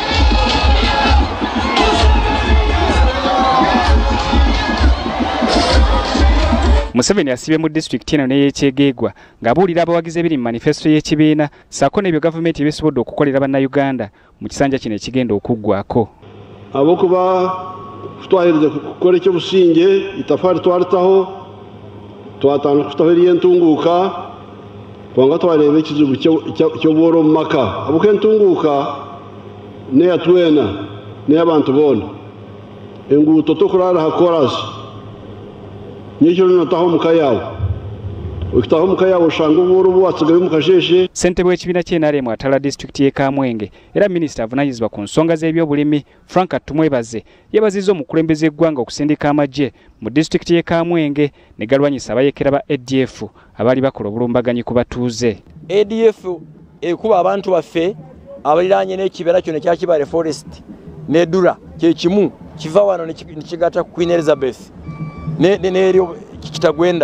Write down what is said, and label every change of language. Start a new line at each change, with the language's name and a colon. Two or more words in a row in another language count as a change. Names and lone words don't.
Ganda: Museveni asibye mu disitulikiti eno n'ey'Ekyegeegwa ng'abuulira abawagizi ebiri mu manifesito y'ekibiina ssaako n'ebyo gavumenti ebisobodde okukolera bannayuganda mu kisanja kino ekigenda okuggwako.
Chiga: Abokuba twahiriza kukora ekyobusinge itafaari twaritaho twatandika kutaho ery'entunguuka kubanga twareeba ekizibu ky'obworo omu maka ahabw'okuba entunguuka neya twena n'ey'abantu boona enguuto tokuraara ha korasi nyekiro notaho omuka yawe okitaho omuka yawe oshanga obworo bwasigayo omu kasheshe.
Ganda: Ssentebe w'ekibiina ky'NRM atala disitulikiti y'e Kamwenge era minisita avunaanyizibwa ku nsonga z'ebyobulimi Frank Tumwebaze yeebazizza omukulembeze eggwanga okusindika amagye mu disitulikiti y'e Kamwenge ne galwanyisa abayeekera ba ADF abaali bakola obulumbaganyi ku batuuze. ADF ekuba abantu baffe abaliraanye n'ekibira kyonna ekya Kibale Forest n'Edura kye kimu kiva wano ne kigatta ku Queen Elizabeth n'eryo Kitagwenda.